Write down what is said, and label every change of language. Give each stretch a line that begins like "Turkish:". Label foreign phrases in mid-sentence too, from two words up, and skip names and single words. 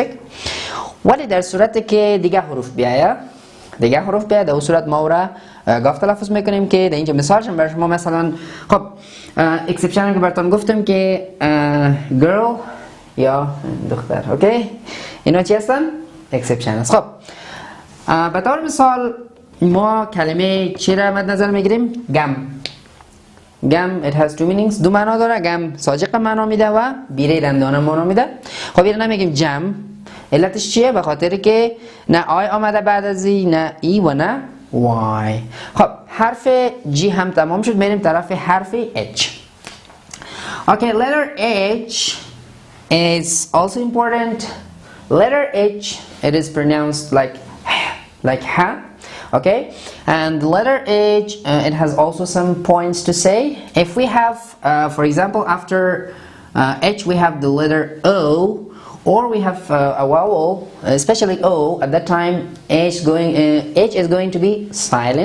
Persian: ولی در صورتی که دیگه حروف بیاید در اون صورت ما را گاف تلفظ میکنیم که در اینجا مثالش برای شما مثلا خب اکسپشن که براتون گفتم که girl یا دختر، اوکی، اینا چی هستن؟ اکسپشن است. خب به طور مثال ما کلمه چی را مد نظر میگیریم؟
English: گم it has two meanings،
Persian: دو معنا داره. گم ساجق معنا میده و بیره دندانه معنا میده. خب اینو نمیگیم جم، علتش چیه؟ به خاطر که نه آی آمده بعد از ای، نه ای و نه وای. خب حرف جی هم تمام شد، میریم طرف حرف H.
English: Okay, letter H is also important. Letter H, it is pronounced like ha. Okay, and letter H, it has also some points to say. If we have, for example, after H we have the letter O, or we have a vowel, especially O, at that time H is going to be silent.